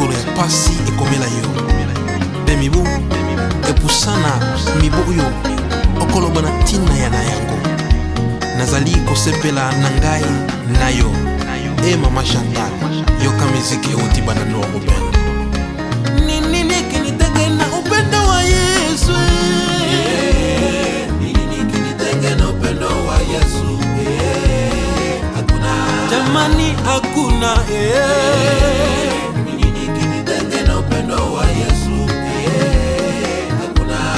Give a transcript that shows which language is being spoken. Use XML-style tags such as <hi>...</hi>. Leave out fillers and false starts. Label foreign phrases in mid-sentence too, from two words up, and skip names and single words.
<ln>pasi ekomela yo mpe mibu epusana mibu oyo okoloba na ntina ya na yango. Nazali kosepela na ngai na yo Mama Chantal, yoka miziki euti bana no Ruben.</ln> <sw>Nini kinitenge na upendo wa Yesu, nini kinitenge na upendo wa Yesu, hakuna jamani, hakuna nini kinitenge na upendo wa Yesu, hakuna.</sw>